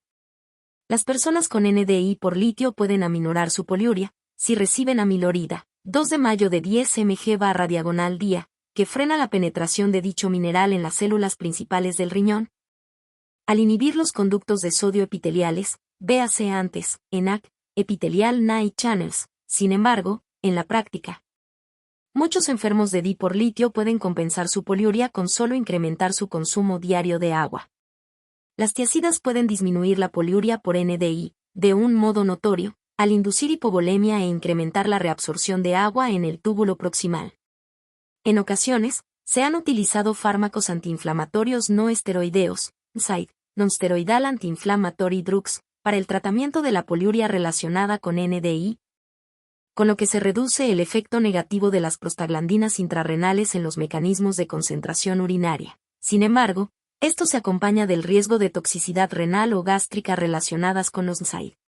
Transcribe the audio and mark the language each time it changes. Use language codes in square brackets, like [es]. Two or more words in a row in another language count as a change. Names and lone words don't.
[es] Las personas con NDI por litio pueden aminorar su poliuria, si reciben amilorida, 2 de mayo de 10 mg/día, que frena la penetración de dicho mineral en las células principales del riñón. Al inhibir los conductos de sodio epiteliales, véase antes, ENaC, [en] epitelial NAI channels, [es] sin embargo, en la práctica, muchos enfermos de DI por litio pueden compensar su poliuria con solo incrementar su consumo diario de agua. Las tiazidas pueden disminuir la poliuria por NDI, de un modo notorio, al inducir hipovolemia e incrementar la reabsorción de agua en el túbulo proximal. En ocasiones, se han utilizado fármacos antiinflamatorios no esteroideos, [en] NSAID, non-steroidal anti-inflammatory drugs, [es] para el tratamiento de la poliuria relacionada con NDI, con lo que se reduce el efecto negativo de las prostaglandinas intrarrenales en los mecanismos de concentración urinaria. Sin embargo, esto se acompaña del riesgo de toxicidad renal o gástrica relacionadas con los NSAID.